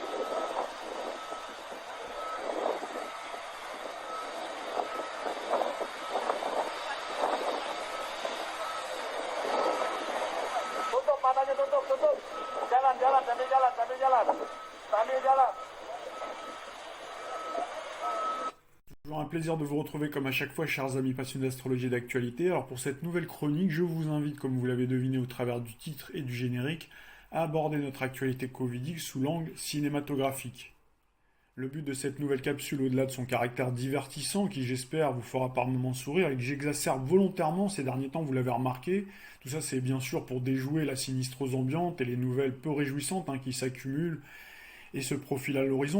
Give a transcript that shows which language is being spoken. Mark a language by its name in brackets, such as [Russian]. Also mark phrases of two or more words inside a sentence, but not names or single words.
[Indonesian] Tutup, matanya tutup, tutup. Jalan, jalan, sambil jalan, sambil jalan. Sambil jalan. [French] Toujours un plaisir de vous retrouver comme à chaque fois, chers amis passionnés d'astrologie et d'actualité. Alors pour cette nouvelle chronique, je vous invite, comme vous l'avez deviné au travers du titre et du générique, à aborder notre actualité covidique sous l'angle cinématographique. Le but de cette nouvelle capsule, au-delà de son caractère divertissant, qui j'espère vous fera par moments sourire et que j'exacerbe volontairement ces derniers temps, vous l'avez remarqué, tout ça c'est bien sûr pour déjouer la sinistrose ambiante et les nouvelles peu réjouissantes qui s'accumulent et se profilent à l'horizon.